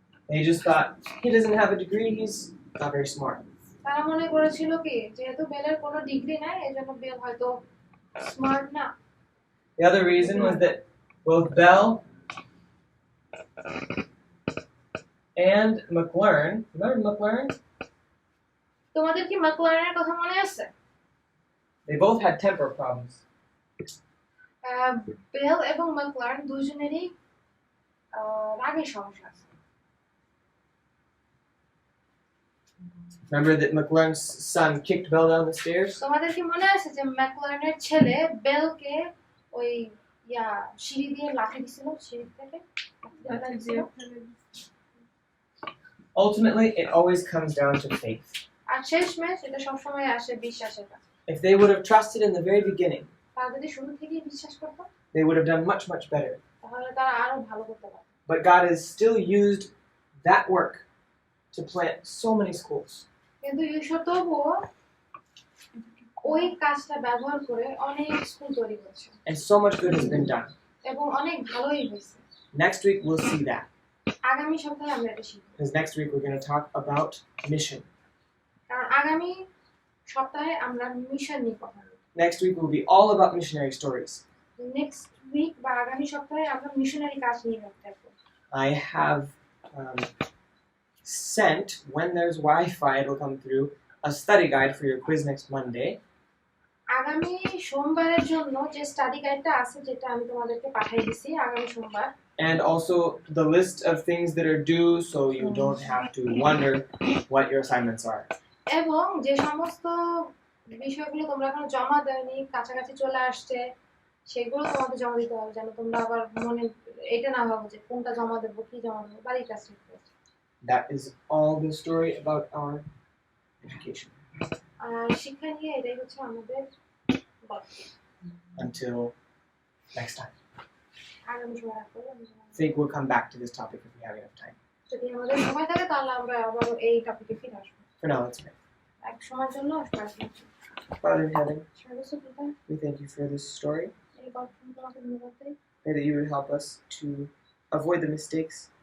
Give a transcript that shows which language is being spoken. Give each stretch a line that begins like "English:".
English: They just thought, he doesn't have a degree, he's not very smart.
Bangla: তারা মনে করেছিল কি যেহেতু বেলের কোনো ডিগ্রি নাই এজন্য বেল হয়তো স্মার্ট না।
English: The other reason was that both Bell And McLaren. Remember McLaren?
Bangla: তোমাদের কি ম্যাকলারেনের কথা মনে আছে?
English: They both had temper problems.
Bangla: Bell এবং ম্যাকলারেন দুজনেরই রাগের সমস্যা আছে।
English: Remember that McLaren's son kicked Bell down the stairs?
Bangla: তোমাদের কি মনে আছে যে ম্যাকলারেনের ছেলে বেলকে ওই সিঁড়ি দিয়ে লাথি দিছিল, সিঁড়ি থেকে লাথি দিছিল?
English: Ultimately, it always comes down to faith.
Bangla: আর শেষমেশ এটা সবসময় আসে বিশ্বাসের কাছে।
English: If they would have trusted in the very beginning,
Bangla: তারা যদি শুরু থেকেই বিশ্বাস করতো
English: they would have done much, much better.
Bangla: তাহলে তারা আরো ভালো করতে পারত।
English: But God has still used that work to plant so many schools.
Bangla: কিন্তু ঈশ্বর তবুও ওই কাজটা ব্যবহার করে অনেক স্কুল তৈরি করেছে
English: And so much good has been done.
Bangla: এবং অনেক ভালোই হয়েছে।
English: Next week, we'll see that.
Bangla: আগামী সপ্তাহে আমরা এটা শিখব।
English: Because next week, we're going to talk about mission.
Bangla: কারণ আগামী সপ্তাহে আমরা মিশন নিয়ে কথা বলব।
English: Next week will be all about missionary stories. Next week
Bangla: বা আগামী সপ্তাহে আমরা মিশনারি কাজ নিয়ে থাকবো।
English: I have sent, when there's Wi-Fi, it'll come through, a study guide for your quiz next Monday.
Bangla: আগামী সোমবারের জন্য যে স্টাডি গাইডটা আছে যেটা আমি তোমাদেরকে পাঠিয়ে দিছি আগামী সোমবার।
English: And also the list of things that are due so you don't have to wonder what your assignments are.
Bangla: এবং যে সমস্ত বিষয়গুলো তোমরা এখনো জমা দেওনি, কাছাকাছি চলে আসছে, সেগুলো তোমাদের জমা দিতে হবে যেন তোমরা আবার মনে এটা না ভাবো যে কোনটা জমা দেবো কি জমা দেবো, বাড়ির কাজ করতে হবে।
English: That is all the story about our education.
Bangla: আর শিক্ষা নিয়ে এটাই হচ্ছে আমাদের গল্প।
English: Until next time.
Bangla: আগামী সময় রাখবো।
English: I think we'll come back to this topic if we have enough time.
Bangla: যদি আমাদের সময় থাকে তাহলে আমরা আবার এই টপিকে ফিরে আসবো।
English: For now, let's pray.
Bangla: এক সময়ের জন্য প্রার্থনা করি।
English: Father in heaven,
Bangla: সর্বশ্রী পিতা,
English: we thank you for this story.
Bangla: এই গল্প তোমাকে ধন্যবাদ দেই।
English: Pray that you would help us to avoid the mistakes